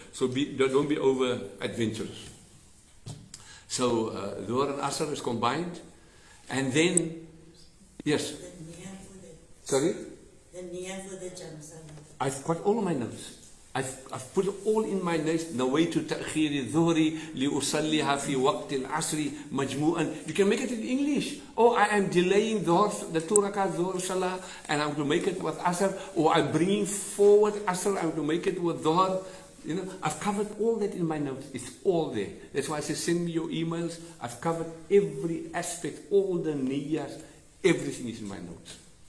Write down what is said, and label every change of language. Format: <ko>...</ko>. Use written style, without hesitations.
<en>So don't be over adventurous. So Dhuhr and Asr is combined. And then, yes. Sorry? The niyah for the Jam Salah. I've got all of my notes. I've put it all in my notes.</en> <ar>نويت تأخير الظهر لأصليها في وقت العصر مجموعا.</ar> <en>You can make it in English. Oh, I am delaying the 2 rakat Dhuhr Salah, and I'm going to make it with Asr. Or I'm bringing forward Asr, I'm going to make it with Dhuhr. You know, I've covered all that in my notes. It's all there. That's why I say send me your emails. I've covered every aspect, all the niyyahs, everything is in my notes.</en>